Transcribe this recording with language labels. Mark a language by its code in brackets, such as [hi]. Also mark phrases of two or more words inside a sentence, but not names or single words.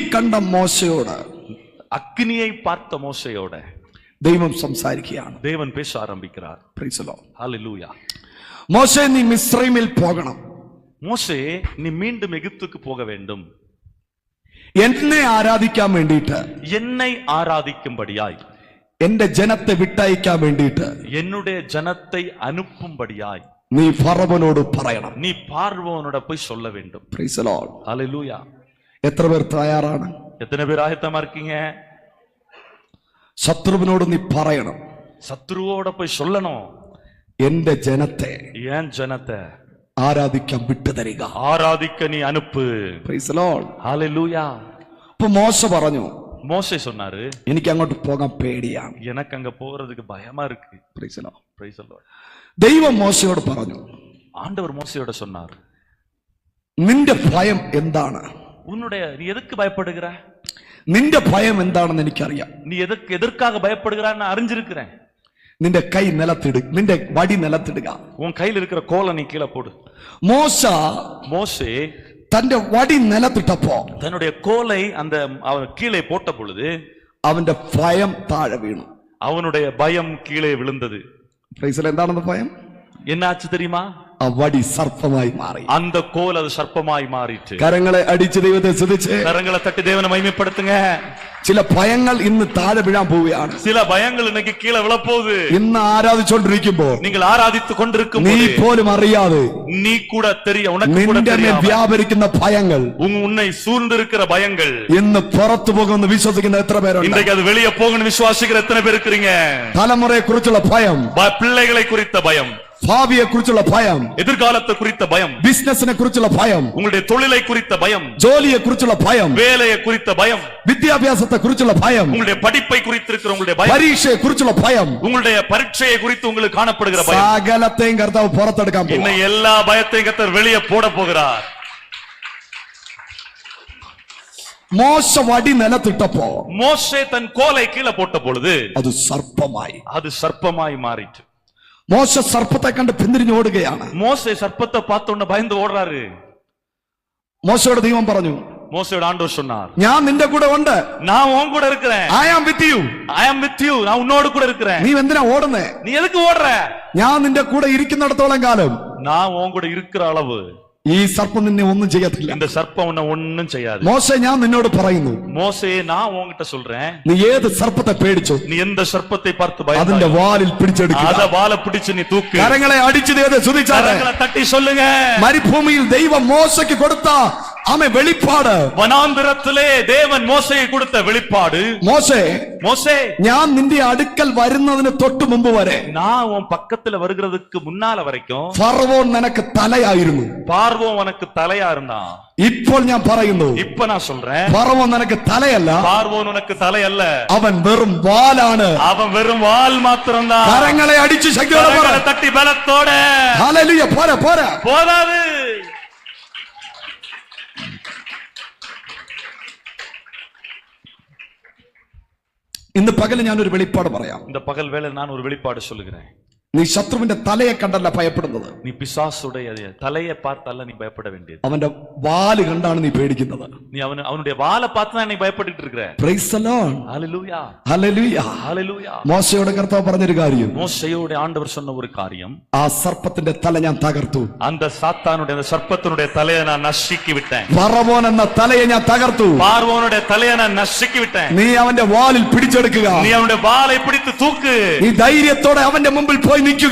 [ml] കണ്ട മോശയോട്, അഗ്നിയെ പാർത്ത മോശയോട് ദൈവം സംസാരിക്കുകയാണ്. [ta] தேவன் பேச ஆரம்பிக்கிறார். [en] Praise the Lord. [ml] ഹല്ലേലൂയ. മോശേ, നീ മിസ്രൈമിൽ പോകണം. [ta] മോശേ, നീ மீண்டும் எகிப்துக்கு போக வேண்டும். [ml] എന്നെ ആരാധിക്കാൻ വേണ്ടിയിട്ട്, [ta] என்னை ஆராதிக்கும்படியாய், [ml] എന്റെ ജനത്തെ വിട്ടയക്കാൻ വേണ്ടിയിട്ട്, [ta] என்னுடைய ஜனத்தை அனுப்பும்படியாய் [ml] നീ ഫറവോനോട് പറയണം. [ta] நீ பார்வோனோட போய் சொல்ல வேண்டும். [en] Praise the Lord. [ta] ஹல்லேலூயா. [ml] എത്ര പേർ തയ്യാറാണ്? [ta] எத்தனை பேர் ஆயத்தமா இருக்கீங்க? [ml] ശത്രുവിനോട് നീ പറയണം, [ta] சத்ருவோட போய் சொல்லணும், [ml] എന്റെ ജനത്തെ, [ta] என் ஜனத்தை [ml] ആരാധിക്കാൻ വിട്ടുതരിക, [ta] ஆராதிக்க நீ அனுப்பு. [en] Praise the Lord. [ta] ஹல்லேலூயா. [ml] അപ്പൊ മോശ പറഞ്ഞു, [ta] மோசே சொன்னாரு, [ml] എനിക്ക് അങ്ങോട്ട് പോകാൻ പേടിയാണ്. [ta] எனக்கு அங்க போறதுக்கு பயமா இருக்கு. [en] Praise the Lord. Praise the Lord. [ml] ദൈവം മോശയോട് പറഞ്ഞു, [ta] ஆண்டவர் மோசேயோட சொன்னார், [ml] നിന്റെ ഭയം എന്താണ്? [ta] நீ எதுக்கு பயப்படுகிற? [ml] നിന്റെ ഭയം എന്താണെന്ന് എനിക്കറിയാം. [ta] நீ எதற்காக பயப்படுகிறான்னு அறிஞ்சிருக்கிறேன். [ml] നിന്റെ കൈ നിലത്തിടു, നിന്റെ വടി നിലത്തിടുക. [ta] உன் கையில் இருக்கிற கோலை நீ கீழே போடு. மோசே [ml] തന്റെ വടി നിലത്തിട്ടപ്പോ, [ta] தன்னுடைய கோலை அந்த அவன் கீழே போட்ட பொழுது [ml] അവന്റെ ഭയം താഴെ വീണു. [ta] அவனுடைய பயம் கீழே விழுந்தது. [ml] എന്താണെന്ന് ഭയം? [ta] என்ன ஆச்சு தெரியுமா? [ml] ആ വടി സർപ്പമായി മാറി. [ta] அந்த கோல் அது சர்ப்பமாய் மாறிட்டு. [ml] കരങ്ങളെ അടിച്ച് ദൈവത്തെ സ്തുതിച്ച്, [ta] கரங்களை தட்டி தேவனை மகிமைப்படுத்துங்க. [ml] ചില ഭയങ്ങൾ ഇന്ന് താഴെ വീഴാൻ പോവുകയാണ്. [ta] சில பயங்கள் இன்னைக்கு கீழே விழப்போகுது. [ml] ഇന്ന് ആരാധിച്ചുകൊണ്ടിരിക്കുമ്പോൾ, [ta] நீங்கள் ആരാധിத்து கொண்டிருக்கும் [ml] നീ പോലും അറിയാതെ, [ta] நீ கூட உனக்கு கூட [ml] தெரியாம വ്യാപരിക്കുന്ന ഭയങ്ങൾ, [ta] உன்னை சூழ்ந்திருக்கிற பயங்கள் [ml] ഇന്ന് പുറത്തു പോകുമെന്ന് വിശ്വസിക്കുന്ന എത്ര പേരുണ്ട്? [ta] இன்றைக்கு அது வெளியே போகணும்னு விசுவாசிக்கிற எத்தனை பேர் இருக்கிறீங்க? [ml] തലമുറയെ കുറിച്ചുള്ള ഭയം, [ta] பிள்ளைகளை குறித்த பயம், [ml] ഭാവിയെ കുറിച്ചുള്ള ഭയം, [ta] எதிர்காலத்தை குறித்த பயம், [ml] ബിസിനസിനെ കുറിച്ചുള്ള ഭയം, [ta] உங்களுடைய தொழிலை குறித்த பயம், [ml] ജോലിയെ കുറിച്ചുള്ള ഭയം, [ta] வேலையை குறித்த பயம், [ml] വിദ്യാഭ്യാസത്തെ കുറിച്ചുള്ള ഭയം, [ta] உங்களுடைய படிப்பை குறித்திருக்கிற உங்களுடைய பயம், [ml] പരീക്ഷയെ കുറിച്ചുള്ള ഭയം, [ta] உங்களுடைய பரீட்சையை குறித்து உங்களுக்கு காணப்படுகிற பயம், [ml] സകലത്തെയും കർത്താവ് പുറത്തെടുക്കാൻ പോകുന്നു. [ta] இன்னை எல்லா பயத்தையும் கர்த்தர் வெளியே போட போகிறார். [ml] മോശ വടി നിലത്തിട്ടപ്പോ, [ta] மோசே தன் கோலை கீழே போட்ட பொழுது [ml] അത് സർപ്പമായി. [ta] அது சர்ப்பமாய் மாறிட்டு. [ml] മോശ സർപ്പത്തെ കണ്ട് പിന്തിരിഞ്ഞ് ഓടുകയാണ്. [ta] மோசே சர்ப்பத்தை பார்த்த உடனே பயந்து ஓடுறாரு. [ml] മോശയോട് ദൈവം പറഞ്ഞു, [ta] மோசேயோட ஆண்டவர் சொன்னார், [ml] ഞാൻ നിന്റെ കൂടെ ഉണ്ട്, [ta] நான் உன் கூட இருக்கிறேன். [en] I am with you. I am with you. [ta] நான் உன்னோடு கூட இருக்கிறேன். [ml] നീ എന്തിനാ ഓടുന്നേ? [ta] நீ എதுக்கு ஓடுற? [ml] ഞാൻ നിന്റെ കൂടെ ഇരിക്കുന്നിടത്തോളം കാലം [ta] நான் உன் கூட இருக்கிற அளவு [ml] ഈ സർപ്പം നിന്നെ ഒന്നും ചെയ്യത്തില്ല. [ta] இந்த சர்ப்பம் உன்னை ஒண்ணும் செய்யாது. [ml] മോശേ, ഞാൻ നിന്നോട് പറയുന്നു, [ta] மோசே நான் உன்கிட்ட சொல்றேன், [ml] നീ ഏത് സർപ്പത്തെ പേടിച്ചു, [ta] நீ எந்த சர்ப்பத்தை பார்த்து [ml] അതിന്റെ [ta] பயந்தாயோ [ml] വാലിൽ പിടിച്ചെടുക്കുക. [ta] அத வாலை பிடிச்சு நீ தூக்கு. [ml] കരങ്ങളെ അടിച്ചു ദൈവത്തെ സ്തുതിച്ചാട്ടെ. [ta] கரங்களை தட்டி சொல்லுங்க. [ml] മരുഭൂമിയിൽ ദൈവം മോശയ്ക്ക് കൊടുത്ത വെളിപ്പാട്, വനാന്തരത്തിലെ ദേവൻ മോശയ്ക്ക് കൊടുത്ത വെളിപ്പാട്, മോശേ ഞാൻ നിന്റെ അടുക്കൽ വരുന്നതിന് തൊട്ട് മുമ്പ് വരെ, [ta] நான் உன் பக்கத்துல வருகிறதுக்கு முன்னால வரைக்கும் [ml] ഫറവോൻ നിനക്ക് തലയായിരുന്നു, [ta] பார்வோன் உனக்கு தலையா இருந்தான். [ml] ഇപ്പോൾ ഞാൻ പറയുന്നു, [ta] இப்ப நான் சொல்றேன், [ml] ഫറവോൻ നിനക്ക് തലയല്ല, [ta] பார்வோன் உனக்கு தலை அல்ல, [ml] അവൻ വെറും വാലാണ്. [ta] அவன் வெறும் வால் மாத்திரம்தான். [ml] കരങ്ങളെ അടിച്ച് ശക്തിയോടെ [ta] தட்டி பலத்தோட [ml] ഹല്ലേലൂയ. പോരാ പോരാ, [ta] போதாது. [ml] ഇന്ന് പകല് ഞാനൊരു വെളിപ്പാട് പറയാം. [ta] இந்த பகல் வேளை நான் ஒரு வெளிப்பாடு சொல்லுகிறேன். [ml] നീ ശത്രുവിന്റെ തലയെ കണ്ടല്ല ഭയപ്പെടുന്നത്, [ta] நீ பிசாசுடைய தலையை பார்த்தல்ல நீ பயப்பட வேண்டியது, [ml] അവന്റെ വാല് കണ്ടാണ് നീ പേടിക്കുന്നത്. [ta] நீ அவனுடைய வாலை பார்த்து தான் நீ பயப்பட்டுட்டு இருக்கிற. [en] Praise the Lord. [ta] ஹல்லேலூயா, [ml] ഹല്ലേലൂയ, [ta] ஹல்லேலூயா. [ml] മോശയോട് കർത്താവ് പറഞ്ഞൊരു കാര്യം, [ta] மோசேயோட ஆண்டவர் சொன்ன ஒரு காரியம், [ml] ആ സർപ്പത്തിന്റെ തല ഞാൻ തകർത്തു, [ta] அந்த சாத்தானுடைய அந்த சர்ப்பத்தினுடைய தலையை நான் நசுக்கி விட்டேன். [ml] ഫറവോൻ എന്ന തലയെ ഞാൻ തകർത്തു, [ta] பார்வோனுடைய தலையை நான் நசுக்கி விட்டேன். [ml] നീ അവന്റെ വാലിൽ പിടിച്ചെടുക്കുക, [ta] நீ அவனுடைய வாலை பிடித்து தூக்கு, [ml] നീ ധൈര്യത്തോടെ അവന്റെ മുമ്പിൽ പോയി നിൽക്കുക,